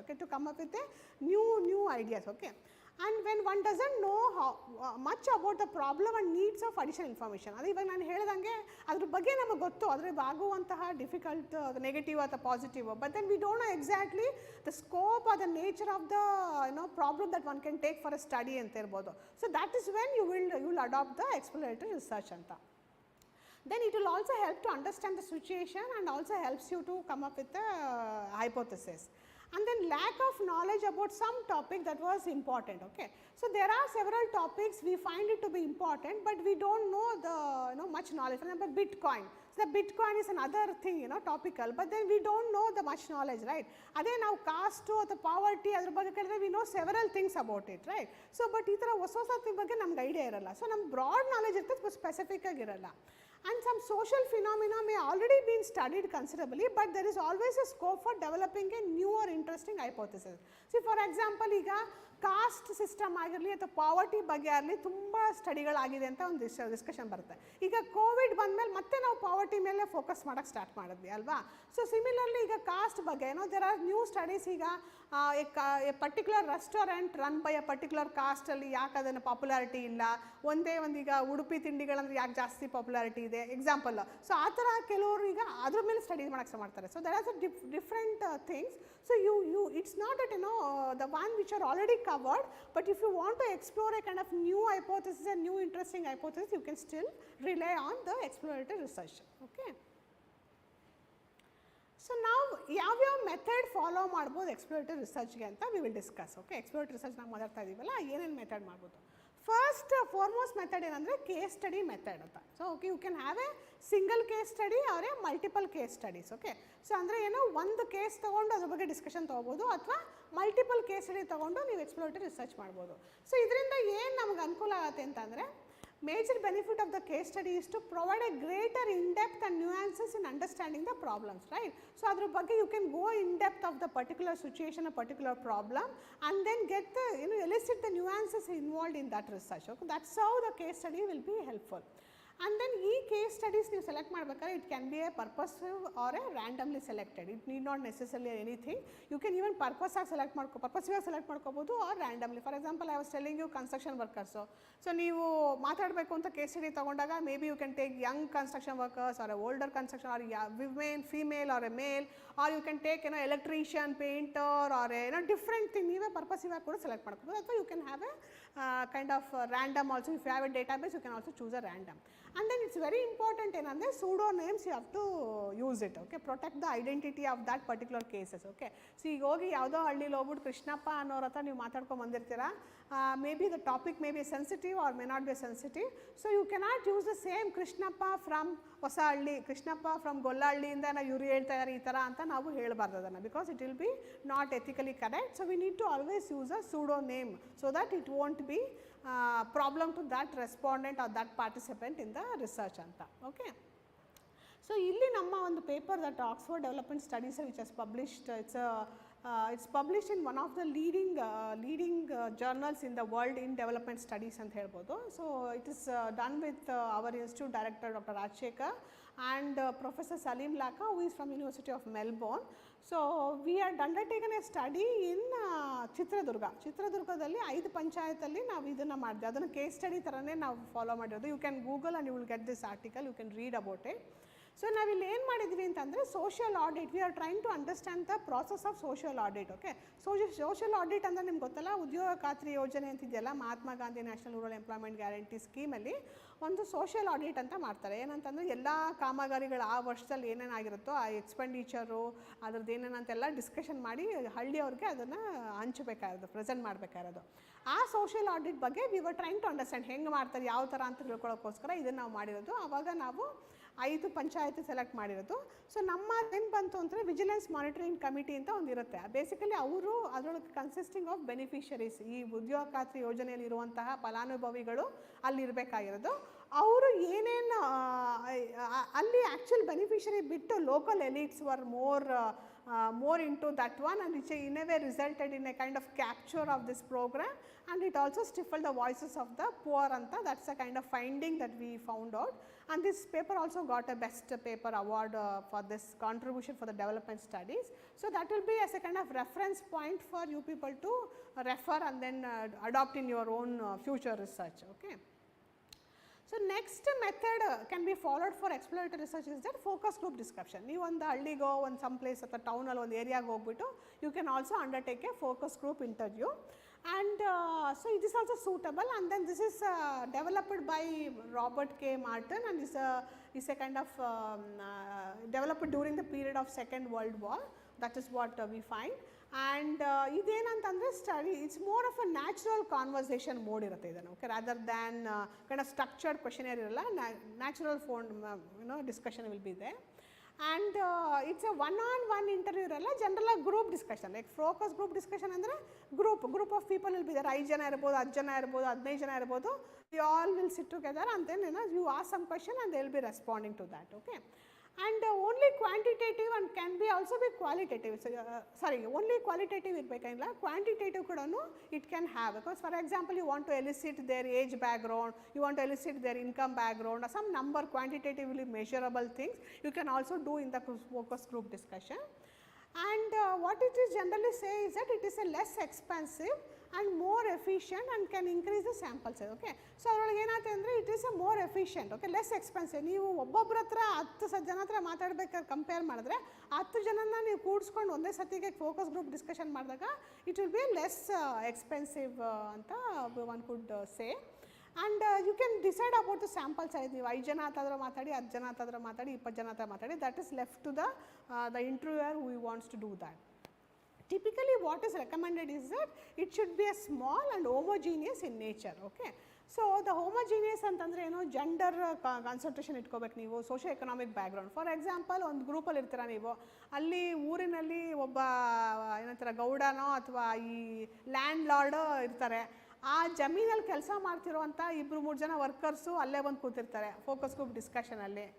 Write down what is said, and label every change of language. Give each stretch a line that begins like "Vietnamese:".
English: Okay, to come up with a new ideas. Okay, and when one doesn't know much about the problem and needs of additional information,
Kannada: ಅದು ಇವಾಗ ನಾನು ಹೇಳ್ದಂಗೆ ಅದ್ರ ಬಗ್ಗೆ ನಮಗೆ ಗೊತ್ತು, ಅದ್ರ
English: ಆಗುವಂತಹ difficult negative ಅಥವಾ positive, but then we don't know exactly the scope or the nature of the problem that one can take for a study ಅಂತ ಇರ್ಬೋದು. So that is when you will adopt the exploratory research ಅಂತ. Then it will also help to understand the situation and also helps you to come up with a hypothesis. And then lack of knowledge about some topic that was important. Okay, so there are several topics we find it to be important, but we don't know the much knowledge. For example, Bitcoin. So the Bitcoin is another thing, topical, but then we don't know the much knowledge, right? Ade now caste or the poverty adra
Kannada: ಬಗ್ಗೆ ಕೇಳಿದ್ರೆ
English: we know several things about it, right?
Kannada: So but ಈ ಥರ ಹೊಸ thing ಬಗ್ಗೆ ನಮ್ಗೆ idea ಇರಲ್ಲ. So ನಮ್ಗೆ broad knowledge ಇರ್ತದೆ, ಬಟ್ ಸ್ಪೆಸಿಫಿಕ್ ಆಗಿರಲ್ಲ.
English: And some social phenomena may already been studied considerably, but there is always a scope for developing a new or interesting hypothesis.
Kannada: See, for example, ಈಗ caste system ಆಗಿರಲಿ ಅಥವಾ poverty ಬಗ್ಗೆ ಆಗಲಿ ತುಂಬ ಸ್ಟಡಿಗಳಾಗಿದೆ ಅಂತ ಒಂದು ಡಿಸ್ಕಷನ್ ಬರುತ್ತೆ. ಈಗ ಕೋವಿಡ್ ಬಂದಮೇಲೆ ಮತ್ತೆ ನಾವು ಪಾವರ್ಟಿ ಮೇಲೆ ಫೋಕಸ್ ಮಾಡೋಕ್ಕೆ ಸ್ಟಾರ್ಟ್ ಮಾಡಿದ್ವಿ ಅಲ್ವಾ. ಸೊ ಸಿಮಿಲರ್ಲಿ ಈಗ ಕಾಸ್ಟ್ ಬಗ್ಗೆ ದೇರ್ ಆರ್ ನ್ಯೂ ಸ್ಟಡೀಸ್. ಈಗ A particular restaurant run by A particular ಕಾಸ್ಟಲ್ಲಿ ಯಾಕೆ ಅದನ್ನು ಪಾಪ್ಯುಲಾರಿಟಿ ಇಲ್ಲ, ಒಂದೇ ಈಗ ಉಡುಪಿ ತಿಂಡಿಗಳಂದ್ರೆ ಯಾಕೆ ಜಾಸ್ತಿ ಪಾಪ್ಯುಲಾರಿಟಿ ಇದೆ ಎಕ್ಸಾಂಪಲ್. ಸೊ ಆ ಥರ ಕೆಲವರು ಈಗ ಅದ್ರ ಮೇಲೆ ಸ್ಟಡೀಸ್ ಮಾಡೋಕ್ಕೆ ಮಾಡ್ತಾರೆ.
English: So there are different things.
Kannada: So you it's not that the one which are already
English: covered, but if you want to explore a kind of new hypothesis and new interesting hypothesis, you can still rely on the exploratory research.
Kannada: Okay, so now ಯಾವ method follow ಮಾಡ್ಬೋದು exploratory ರಿಸರ್ಚ್ಗೆ ಅಂತ
English: we will discuss.
Kannada: Okay, exploratory research ನಾವು ಮಾತಾಡ್ತಾ ಇದೀವಲ್ಲ, ಏನೇನು method ಮಾಡ್ಬೋದು. First foremost method ಏನಂದರೆ case study method ಅಂತ.
English: So okay, you can have a single case study or a multiple case studies.
Kannada: Okay, so ಅಂದರೆ ಏನು, ಒಂದು ಕೇಸ್ ತೊಗೊಂಡು ಅದ್ರ ಬಗ್ಗೆ ಡಿಸ್ಕಷನ್ ತೊಗೋಬೋದು, ಅಥವಾ ಮಲ್ಟಿಪಲ್ ಕೇಸ್ ಸ್ಟಡಿ ತೊಗೊಂಡು ನೀವು ಎಕ್ಸ್ಪ್ಲೋರೇಟರಿ ರಿಸರ್ಚ್ ಮಾಡ್ಬೋದು. ಸೊ ಇದರಿಂದ ಏನು ನಮ್ಗೆ ಅನುಕೂಲ ಆಗುತ್ತೆ ಅಂತಂದರೆ,
English: major benefit of the case study is to provide a greater in-depth and nuances in understanding the problems, right? So adra bagge you can go in depth of the particular situation, a particular problem, and then get the elicit the nuances involved in that research. Okay, that's how the case study will be helpful. And then ಈ case studies ನೀವು select ಮಾಡಬೇಕಾದ್ರೆ it can be a purposive or a randomly selected. It need not necessary anything. You can even purposive ಆಗಿ select ಮಾಡ್ಕೋಬೋದು or randomly. For example, I was telling you construction workers. So ನೀವು ಮಾತಾಡಬೇಕು ಅಂತ case study ತೊಗೊಂಡಾಗ maybe you can take young construction workers or a older construction or women, female or a male, or you can take electrician, painter or different thing.
Kannada: ನೀವೇ ಪರ್ಪಸಿವ್ ಆಗಿ ಕೂಡ select ಮಾಡ್ಕೋಬೋದು.
English: ಅಥವಾ you can have a kind of random also. If you have a database, you can also choose a random. And then it's very important
Kannada: ಏನಂದರೆ
English: pseudonames you have to use it. Okay, protect the identity of that particular cases.
Kannada: Okay, so ಈಗ ಹೋಗಿ ಯಾವುದೋ ಹಳ್ಳಿಲಿ ಹೋಗ್ಬಿಟ್ಟು ಕೃಷ್ಣಪ್ಪ ಅನ್ನೋರ ಹತ್ರ ನೀವು ಮಾತಾಡ್ಕೊಂಡು ಬಂದಿರ್ತೀರಾ.
English: Maybe the topic may be sensitive or may not be sensitive. So you cannot use the same Krishnappa from Hosahalli, Krishnappa from
Kannada: ಗೊಲ್ಲಹಳ್ಳಿಯಿಂದ ನಾವು ಇವ್ರು ಹೇಳ್ತಾ ಇದ್ದಾರೆ ಈ ಥರ ಅಂತ ನಾವು ಹೇಳಬಾರ್ದು ಅದನ್ನು,
English: Because it will be not ethically correct. So we need to always use a pseudo name so that it won't be problem to that respondent or that participant in the research anta. Okay, so illi namma ಒಂದು paper that Oxford Development Studies which has published, it's published in one of the leading journals in the world in development studies ಅಂತ ಹೇಳ್ಬೋದು. So it is done with our institute director Dr. Rajshekar and Professor Salim Laka, who is from University of Melbourne. So we had undertaken a study in
Kannada: ಚಿತ್ರದುರ್ಗದಲ್ಲಿ 5 ಪಂಚಾಯತಲ್ಲಿ ನಾವು ಇದನ್ನು ಮಾಡಿದ್ವಿ. ಅದನ್ನು case study ಥರನೇ ನಾವು follow ಮಾಡಿರೋದು.
English: You can Google and you will get this article, you can read about it.
Kannada: So ನಾವಿಲ್ಲಿ ಏನು ಮಾಡಿದ್ವಿ ಅಂತಂದರೆ
English: Social audit, we are trying to understand the process of social audit.
Kannada: Okay, social audit ಅಂದರೆ ನಿಮ್ಗೆ ಗೊತ್ತಲ್ಲ, ಉದ್ಯೋಗ ಖಾತ್ರಿ ಯೋಜನೆ ಅಂತಿದೆಯಲ್ಲ, Mahatma Gandhi national rural employment guarantee ಸ್ಕೀಮಲ್ಲಿ ಒಂದು ಸೋಷಿಯಲ್ ಆಡಿಟ್ ಅಂತ ಮಾಡ್ತಾರೆ. ಏನಂತಂದರೆ ಎಲ್ಲ ಕಾಮಗಾರಿಗಳು ಆ ವರ್ಷದಲ್ಲಿ ಏನೇನಾಗಿರುತ್ತೋ ಆ ಎಕ್ಸ್ಪೆಂಡಿಚರು ಅದ್ರದ್ದು ಏನೇನಂತೆಲ್ಲ ಡಿಸ್ಕಷನ್ ಮಾಡಿ ಹಳ್ಳಿಯವ್ರಿಗೆ ಅದನ್ನು ಹಂಚಬೇಕಾಗಿರೋದು, ಪ್ರೆಸೆಂಟ್ ಮಾಡಬೇಕಾಗಿರೋದು. ಆ ಸೋಷಿಯಲ್ ಆಡಿಟ್ ಬಗ್ಗೆ we were trying to understand ಹೆಂಗೆ ಮಾಡ್ತಾರೆ, ಯಾವ ಥರ ಅಂತ ತಿಳ್ಕೊಳ್ಳೋಕ್ಕೋಸ್ಕರ ಇದನ್ನು ನಾವು ಮಾಡಿರೋದು. ಆವಾಗ ನಾವು 5 ಪಂಚಾಯತ್ ಸೆಲೆಕ್ಟ್ ಮಾಡಿರೋದು. ಸೊ ನಮ್ಮ ಏನು ಬಂತು ಅಂದರೆ ವಿಜಿಲೆನ್ಸ್ ಮಾನಿಟರಿಂಗ್ ಕಮಿಟಿ ಅಂತ ಒಂದು ಇರುತ್ತೆ. ಬೇಸಿಕಲಿ ಅವರು ಅದರೊಳಗೆ ಕನ್ಸಿಸ್ಟಿಂಗ್ ಆಫ್ ಬೆನಿಫಿಷರೀಸ್, ಈ ಉದ್ಯೋಗ ಖಾತ್ರಿ ಯೋಜನೆಯಲ್ಲಿ ಇರುವಂತಹ ಫಲಾನುಭವಿಗಳು ಅಲ್ಲಿರಬೇಕಾಗಿರೋದು. ಅವರು ಏನೇನು ಅಲ್ಲಿ
English: Actual beneficiary ಬಿಟ್ಟು local elites were more into that one, and which in a way resulted in a kind of capture of this program, and it also stifled the voices of the poor anta. That's a kind of finding that we found out, and this paper also got a best paper award for this contribution for the development studies. So that will be as a kind of reference point for you people to refer and then adopt in your own future research. Okay. So next method can be followed for exploratory research is that focus group discussion.
Kannada: ನೀವು ಒಂದು ಹಳ್ಳಿಗೋ ಒಂದು
English: some place ಅಥವಾ ಟೌನಲ್ಲಿ ಒಂದು ಏರಿಯಾಗೆ ಹೋಗ್ಬಿಟ್ಟು you can also undertake a focus group interview, and so it is also suitable, and then this is developed by Robert K. Martin, and is a kind of developed during the period of Second World War. That is what we find. And ಇದೇನಂತಂದರೆ study it's more of a natural conversation mode ಇರುತ್ತೆ ಇದನ್ನು. Okay, rather than kind of structured questionnaire ಇರಲ್ಲ, natural discussion will be there. And it's a one interview ಇರಲ್ಲ, general group discussion. Like focus group discussion ಅಂದರೆ group of people will be there.
Kannada: 5 ಜನ ಇರ್ಬೋದು, 10 ಜನ ಇರ್ಬೋದು, 15 ಜನ ಇರ್ಬೋದು.
English: We all will sit together and then you ask some question and they will be responding to that. Okay. And only quantitative and can be also be qualitative. So, only qualitative
Kannada: ಇರಬೇಕಿಲ್ಲ,
English: quantitative ಕೂಡ it can have, because for example you want to elicit their age background, you want to elicit their income background, or some number quantitatively measurable things you can also do in the focus group discussion. And what it is generally say is that it is a less expensive and more efficient and can increase the sample size. Okay, so ಅದರೊಳಗೆ ಏನಾಗುತ್ತೆ ಅಂದರೆ it is a more efficient. Okay, less expensive.
Kannada: ನೀವು ಒಬ್ಬೊಬ್ಬರ ಹತ್ರ 10 ಜನ ಹತ್ರ ಮಾತಾಡ್ಬೇಕಾದ್ರೆ compare ಮಾಡಿದ್ರೆ 10 ಜನನ ನೀವು ಕೂಡಿಸ್ಕೊಂಡು ಒಂದೇ ಸತಿಗೆ ಫೋಕಸ್ ಗ್ರೂಪ್ ಡಿಸ್ಕಷನ್ ಮಾಡಿದಾಗ it will be less expensive ಅಂತ one could say.
English: And you can decide about the sample size.
Kannada: ನೀವು 5 ಜನ ಹತ್ತಾದ್ರೆ ಮಾತಾಡಿ, 10 ಜನ ಹತ್ತಾದ್ರೆ ಮಾತಾಡಿ, 20 ಜನ ಹತ್ರ ಮಾತಾಡಿ,
English: That is left to the interviewer who wants to do that. Typically what is recommended is that it should be a small and homogeneous in nature. Okay, so the homogeneous ಅಂತಂದರೆ ಏನು, gender concentration ಇಟ್ಕೋಬೇಕು ನೀವು, socio economic background.
Kannada: For example ಒಂದು ಗ್ರೂಪಲ್ಲಿ ಇರ್ತೀರ ನೀವು, ಅಲ್ಲಿ ಊರಿನಲ್ಲಿ ಒಬ್ಬ ಏನಂತಾರೆ ಗೌಡನೋ ಅಥವಾ ಈ ಲ್ಯಾಂಡ್ ಲಾರ್ಡ್ ಇರ್ತಾರೆ. ಆ ಜಮೀನಲ್ಲಿ ಕೆಲಸ ಮಾಡ್ತಿರೋವಂಥ 2-3 ಜನ ವರ್ಕರ್ಸು ಅಲ್ಲೇ ಬಂದು ಕೂತಿರ್ತಾರೆ ಫೋಕಸ್ ಗ್ರೂಪ್ ಡಿಸ್ಕಷನಲ್ಲಿ.